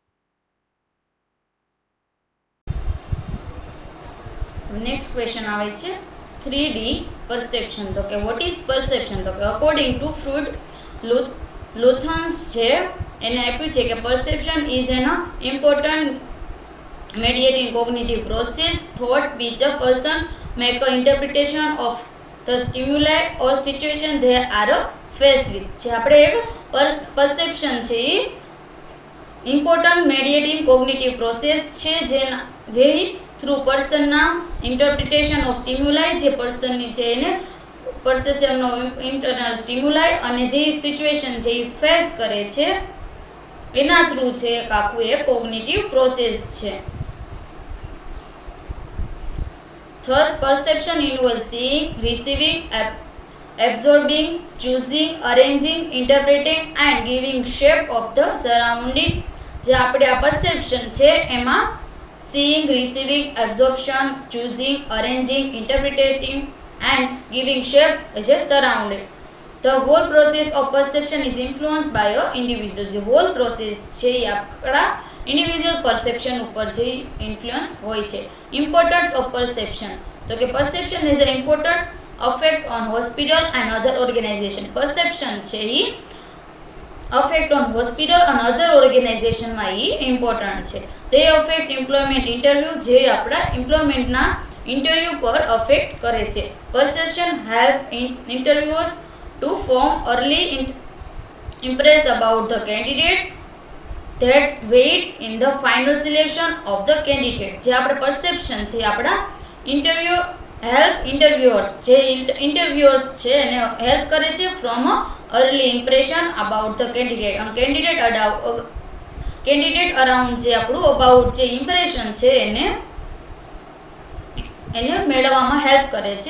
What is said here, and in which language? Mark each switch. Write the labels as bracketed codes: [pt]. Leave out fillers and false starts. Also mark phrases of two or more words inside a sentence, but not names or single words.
[en] next question [gu] આવે છે [en] 3D પરસેપ્શન. [gu] તો કે [en] what is perception? [gu] તો કે [en] according to ફ્રુડ લુથન્સ [gu] છે એને આપ્યું છે કે [en] perception is an important mediating cognitive process thought which a person make a interpretation of the stimuli or situation they are faced with. [gu] જે આપણે એક પરસેપ્શન છે એ [en] important mediating cognitive process [gu] છે જે થ્રુ પર્સનના [en] interpretation of stimuli, [gu] જે પર્સનની છે એને પરસેપ્શનનો [en] internal stimuli [gu] અને જે સિચ્યુએશન જે ફેસ કરે છે એના થ્રુ છે એક આખું એક [en] cognitive process [gu] છે. [en] Thus, perception involves seeing, receiving, absorbing, choosing, arranging, interpreting and giving shape of the surrounding. [gu] જે આપણે આ પરસેપ્શન છે એમાં [en] seeing, receiving, absorption, choosing, arranging, interpreting and giving shape [gu] જે surrounding. [en] The whole process of perception is influenced by a individual. [gu] જે [en] whole process [gu] છે એ આપણા [en] individual perception [gu] ઉપર જે ઇન્ફ્લુઅન્સ હોય છે. [en] importance of perception. [gu] તો કે [en] perception is a important affect on hospital and other organization. [gu] પરસેપ્શન છે એ [en] affect on hospital [gu] અને અધર ઓર્ગેનાઇઝેશનમાં એ ઇમ્પોર્ટન્ટ છે. તે [en] affect employment interview, [gu] જે આપણા એમ્પ્લોયમેન્ટના ઇન્ટરવ્યૂ પર અફેક્ટ કરે છે. [en] perception help interviewers to form early impress about the candidate that weight in the final selection of the candidate. [gu] જે આપણે પરસેપ્શન છે આપણા ઇન્ટરવ્યુઅર્સ જે ઇન્ટરવ્યુઅર્સ છે એને હેલ્પ કરે છે [en] from early impression about the candidate. candidate around [gu] જે આપણું અબાઉટ જે ઇમ્પ્રેશન છે એને મેળવવામાં હેલ્પ કરે છે.